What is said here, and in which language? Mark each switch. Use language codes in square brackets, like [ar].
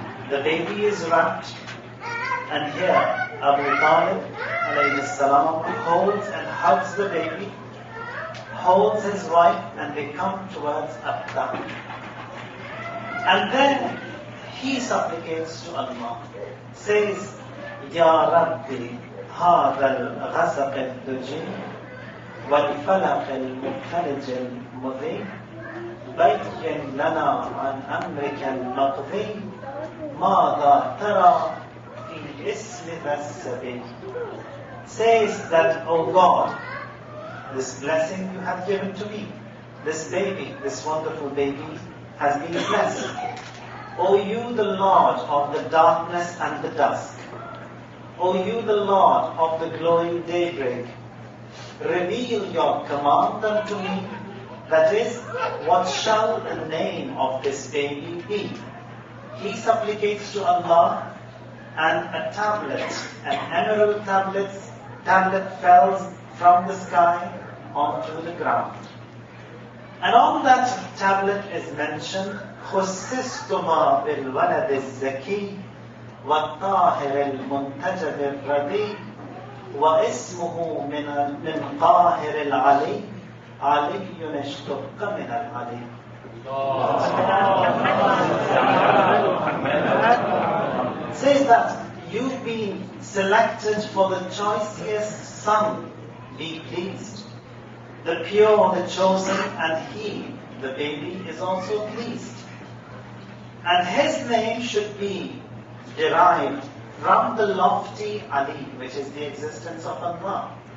[en] The baby is wrapped, and here Abu Talib alayhi salam holds and hugs the baby, holds his wife, and they come towards Abda. And then he supplicates to Allah, says, "Ya Rabbi, [ar] هذا الغسق الدجي والفلق المفرج المضيء بين لنا عن أمرك المقضي ماذا ترى في اسم ذا السبيل. [en] Says that, O God, this blessing you have given to me, this baby, this wonderful baby has been blessed. O you, the Lord of the darkness and the dusk, O you, the Lord of the glowing daybreak, reveal your command unto me, that is, what shall the name of this baby be? He supplicates to Allah, and a tablet, an emerald tablet fell from the sky onto the ground. And on that tablet is mentioned, [ar] خُصِّصْتُمَا بِالْوَلَدِ الزَّكِيِّ وَالطَّاهِرِ الْمُنْتَجَبِ الرَّضِيِّ وَاسْمُهُ مِنْ قَاهِرِ الْعَلِيِّ عَلِيٌّ اشْتُقَّ مِنَ الْعَلِيِّ. [en] Says that you've been selected for the choicest son, be pleased. The pure, the chosen, and he, the baby, is also pleased. And his name should be derived from the lofty Ali, which is the existence of Allah.